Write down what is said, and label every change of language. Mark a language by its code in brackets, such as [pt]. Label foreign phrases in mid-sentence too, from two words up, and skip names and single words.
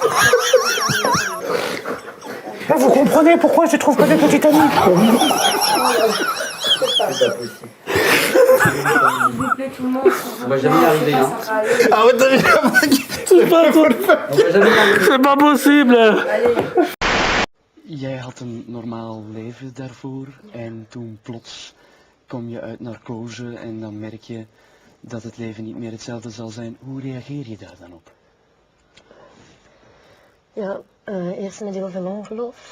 [fr] Là, vous comprenez pourquoi je trouve que des petits amis. On va jamais y arriver, hein. Ah ouais, t'as vu la blague? C'est pas possible. [nl] Jij had een normaal leven daarvoor en toen plots kom je uit narcose en dan merk je dat het leven niet meer hetzelfde zal zijn. Hoe reageer je daar dan op? Ja, eerst met heel veel ongeloof.